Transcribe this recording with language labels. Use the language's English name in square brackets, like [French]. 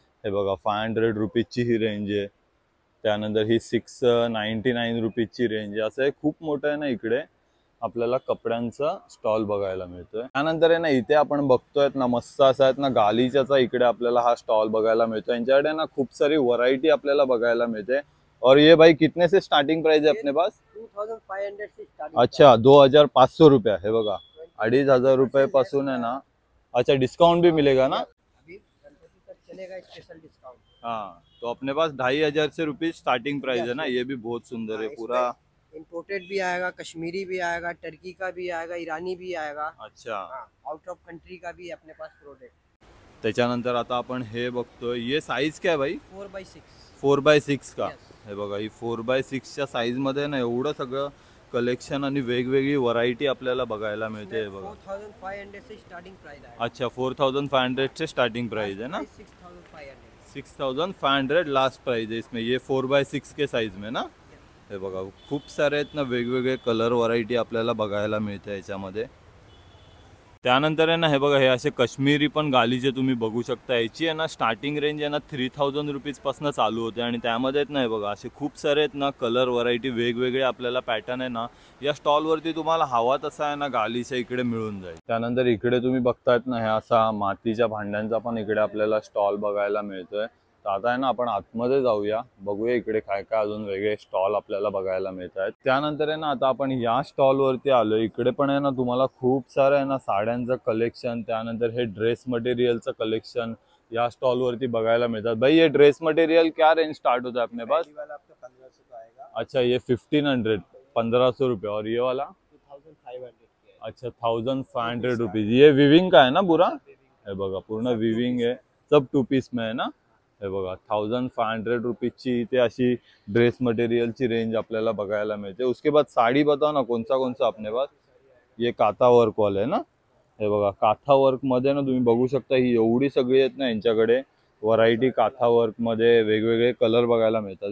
[Marathi] हे बघा 500 रुपीजची ही रेंज आहे. त्यानंतर ही 699 रुपीजची रेंज आहे. असं खूप मोठं आहे ना इकडे आपल्याला कपड्यांचा स्टॉल बघायला मिळतोय. त्यानंतर आहे ना इथे आपण बघतोय ना मस्त असं आहेत ना गालीच्याचा इकडे आपल्याला हा स्टॉल बघायला मिळतो. यांच्याकडे ना खूप सारी व्हरायटी आपल्याला बघायला मिळते. [Hindi] और ये भाई कितने से स्टार्टिंग प्राइस है अपने पास? 2500 से स्टार्टिंग. अच्छा 2500 रुपये. [Marathi] हे बघा 2500 रुपये पासून है ना. [Hindi] अच्छा डिस्काउंट भी मिलेगा ना? अभी गणपति तक चलेगा स्पेशल डिस्काउंट. हाँ तो अपने पास 2500 से रुपीज स्टार्टिंग प्राइस है ना. ये भी बहुत सुंदर है. पूरा इम्पोर्टेड भी आएगा, कश्मीरी भी आएगा, टर्की का भी आएगा, ईरानी भी आएगा. अच्छा आउट ऑफ कंट्री का भी अपने पास प्रोडक्ट. [Marathi] त्याच्यानंतर आता आपण हे बघतोय. [Hindi] ये साईज काय भाई? 4x6. 4x6 का. [English] Yes. [Marathi] हे बघा ही 4x6च्या साईज मध्ये ना एवढं सगळं कलेक्शन आणि वेगवेगळी व्हरायटी आपल्याला बघायला मिळते. हे बघा [Hindi] 4500 से स्टार्टिंग प्राइस है. अच्छा 4500 से स्टार्टिंग प्राइस है ना. 6500 लास्ट प्राइस है इसमें. ये 4x6 के साइज में ना. [Marathi] हे बघा खूप सारे आहेत ना वेगवेगळे कलर व्हरायटी आपल्याला बघायला मिळते याच्यामध्ये. त्यानंतर आहे ना हे बघा हे असे काश्मीरी पण गालीचे तुम्ही बघू शकता. याची आहे ना स्टार्टिंग रेंज आहे ना 3000 रुपीज पासून चालू होते आणि त्यामध्ये आहेत ना हे बघा असे खूप सारे आहेत ना कलर व्हरायटी वेगवेगळे आपल्याला पॅटर्न आहे ना या स्टॉल वरती तुम्हाला हवा तसा आहे ना गालीच्या इकडे मिळून जाईल. त्यानंतर इकडे तुम्ही बघतायत ना हे असा मातीच्या भांड्यांचा पण इकडे आपल्याला स्टॉल बघायला मिळतोय. तर आता आहे ना आपण आतमध्ये जाऊया बघूया इकडे काय काय अजून वेगळे स्टॉल आपल्याला बघायला मिळत आहेत. त्यानंतर आहे ना आता आपण या स्टॉल वरती आलो. इकडे पण आहे ना तुम्हाला खूप सारं आहे ना साड्यांचं कलेक्शन त्यानंतर हे ड्रेस मटेरियलचं कलेक्शन या स्टॉल वरती बघायला मिळतात. [Hindi] भाई ये ड्रेस मटेरियल क्या रेंज स्टार्ट होता है अपने पास? आपका 1500 का आएगा. अच्छा ये 1500 1500 रुपये. और ये वाला 2500. अच्छा 1500 रुपीज. ये विविंग का है ना पूरा. [Marathi] हे बघा पूर्ण विविंग है. [Hindi] सब 2 पीस में है ना. [Marathi] हे बघा 1500 रुपीजची इथे अशी ड्रेस मटेरियलची रेंज आपल्याला बघायला मिळते. [Hindi] उसके बाद साड़ी बताओ ना कौन सा अपने पास. ये काथा वर्क वाले है ना. [Marathi] हे बघा काथा वर्क मध्ये ना तुम्ही बघू शकता ही एवढी सगळी आहेत ना यांच्याकडे व्हरायटी काथा वर्क मध्ये वेगवेगळे कलर बघायला मिळतात.